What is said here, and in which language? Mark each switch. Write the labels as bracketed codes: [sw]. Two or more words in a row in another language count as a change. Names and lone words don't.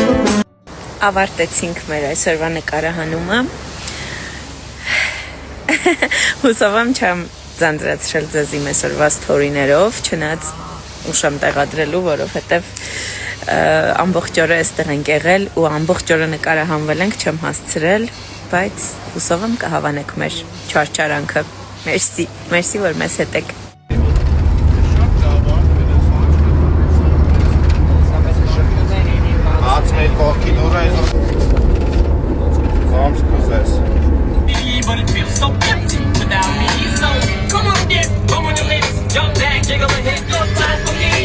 [hy] Ավարտեցինք մեր այսօրվա նկարահանումը, հուսով եմ չեմ ձանձրացրել ձեզ իմ այսօրվա սթորիներով, չնայած ուշ եմ տեղադրելու, որովհետև ամբողջ օրը այստեղ ենք եղել ու ամբողջ օրը նկարահանվել ենք, չեմ հասցրել, բայց հուսով եմ կհավանեք մեր չարչարանքը։ Մերսի, որ մեզ հետ եք։ [en] But it feels so empty without me. So come on, dear, come on, your ladies, jump back, jiggle and hit no time for me.